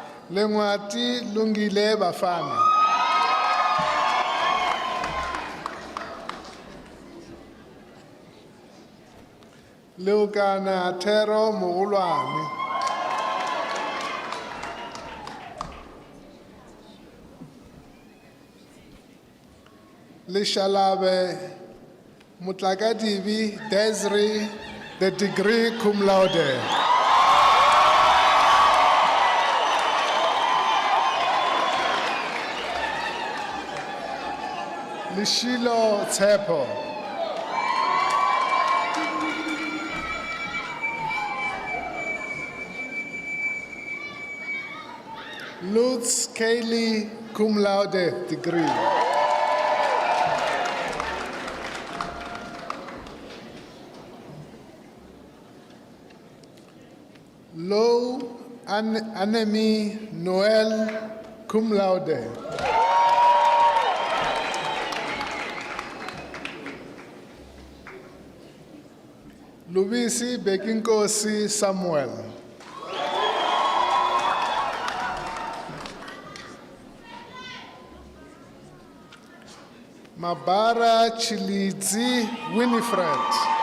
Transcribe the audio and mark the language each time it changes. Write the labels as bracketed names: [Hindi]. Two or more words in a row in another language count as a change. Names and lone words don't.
[English] Lengwati lungile bafana. Leokana Thero Mogolwane. Leshalabe Mutlakadivi Desri, the degree [Latin] cum laude. [English] Lishilo Tsepo. Lutz Kaylee, [Latin] cum laude [English] degree. Low Anemi Noel, [Latin] cum laude. [English] Lubisi Bekinkosi Samuel. Mabara Chilidzi Winifred.